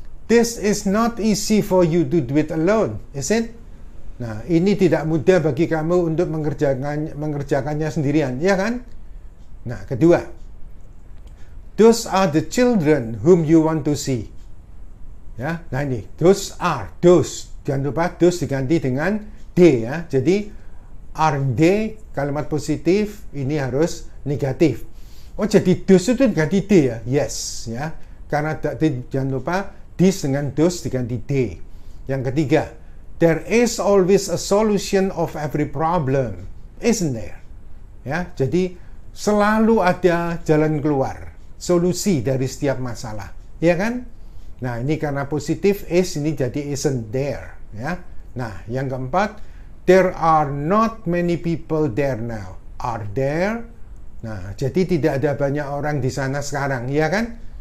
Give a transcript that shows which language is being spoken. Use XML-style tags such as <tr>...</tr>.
<en>This is not easy for you to do it alone, is it?</en> <id>Nah, ini tidak mudah bagi kamu untuk mengerjakannya sendirian, ya kan? Nah, kedua.</id> <en>Those are the children whom you want to see.</en> <id>Ya, nah ini, those are, those. Jangan lupa those diganti dengan they ya. Jadi are they, kalimat positif, ini harus negatif. Oh, jadi those itu diganti they ya?</id> <en>Yes,</en> <id>ya. Karena jangan lupa this dengan those diganti they. Yang ketiga,</id> <en>there is always a solution of every problem, isn't there? Ya, jadi</en> <id>selalu ada jalan keluar, solusi dari setiap masalah, ya kan? Nah, ini karena positif is, ini jadi isn't there, ya. Nah, yang keempat,</id> <en>there are not many people there now. Are there?</en> <id>Nah, jadi tidak ada banyak orang di sana sekarang, ya kan?</id>